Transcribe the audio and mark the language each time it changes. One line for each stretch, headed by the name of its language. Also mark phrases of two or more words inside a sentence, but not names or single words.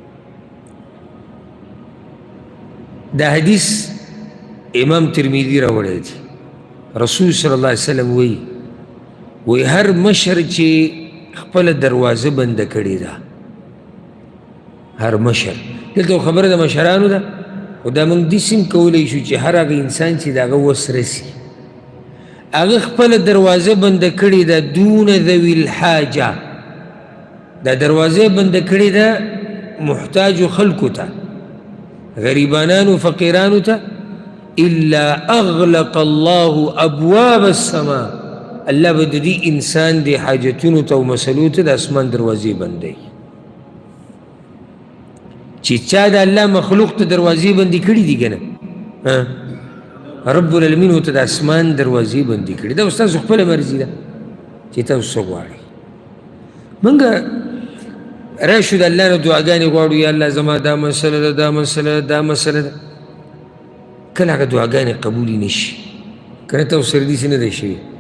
Pashto: دا حدیث امام ترمذي راوړی دی رسول
Arabic: صلی الله علیه وسلم
Pashto: وایي هر مشر چې خپله دروازه بنده کړې ده هر مشر دلته خبره د مشرانو ده خو دا موږ داسې هم کولی شو چې هر هغه انسان چې د هغه وس رسي هغه خپله دروازه بنده کړې ده
Arabic: دون ذوي الحاجه
Pashto: دا دروازه بنده کړې ده محتاجو خلکو ته غریبانانو فقیرانو ته
Arabic: الا اغلق الله ابواب السماء
Pashto: الله به د دې انسان د حاجتونو ته او مسلو ته د اسمان دروازې بندوي چې چا د الله مخلوق ته دروازې بندې کړي دي که نه
Arabic: رب العالمین
Pashto: ورته د اسمان دروازې بندې کړي دا ستاسو خپله مرضي ده چې تاسو څه غواړئ موږ راشو د الله نه دعاګانې غواړو یا الله زما دا مسله ده دا مسله ده دا مسله ده کله هغه دعاګانې قبولې نه شي که نه تاسو سره داسې نه دی شوي